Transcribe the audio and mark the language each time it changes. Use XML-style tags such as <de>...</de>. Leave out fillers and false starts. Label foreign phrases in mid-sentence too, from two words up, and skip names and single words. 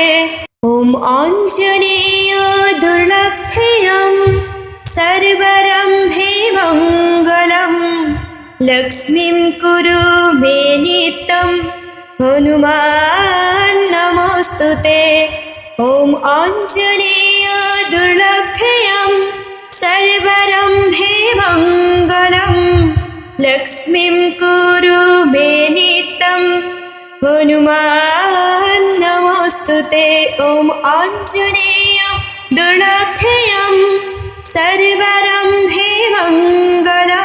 <sa>ওম অঞ্জনেয় দুর্লভেয়ং সর্বরম্ভে মঙ্গলম লক্ষ্মীং কুরু মে নিত্যং হনুমান নমস্তুতে। ওম অঞ্জনেয় দুর্লভেয়ং সর্বরম্ভে মঙ্গলম लक्ष्मीं कुरु मे नित्यं हनुमान् नमोऽस्तुते। ॐ आञ्जनेय दुर्लभेयं सर्वरम्भे मङ्गलं।</sa>